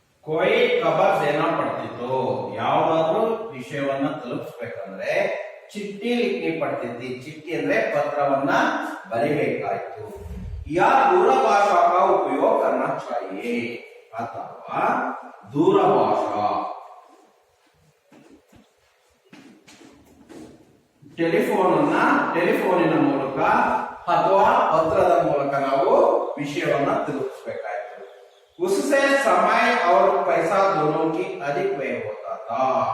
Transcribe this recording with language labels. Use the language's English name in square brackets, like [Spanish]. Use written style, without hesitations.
[Hindi] कोई खबर देना पड़ती [Kannada] ಯಾವ್ದಾದ್ರು ವಿಷಯವನ್ನ ತಲುಪಿಸಬೇಕಂದ್ರೆ ಚಿಟ್ಟಿ ಲಿಖನಿ ಪಡ್ತಿತ್ತು. ಚಿಟ್ಟಿ ಅಂದ್ರೆ ಪತ್ರವನ್ನ ಬರಿಬೇಕಾಯ್ತು. ಯಾ ದೂರಭಾಷಾ [Hindi] का उपयोग करना चाहिए [Kannada] ಅಥವಾ ದೂರಭಾಷಾ ಟೆಲಿಫೋನಿನ ಮೂಲಕ ಅಥವಾ ಪತ್ರದ ಮೂಲಕ ನಾವು ವಿಷಯವನ್ನ ತಲುಪಿಸಬೇಕಾಯ್ತು. [Hindi] उससे समय और पैसा दोनों की अधिक व्यय होता था.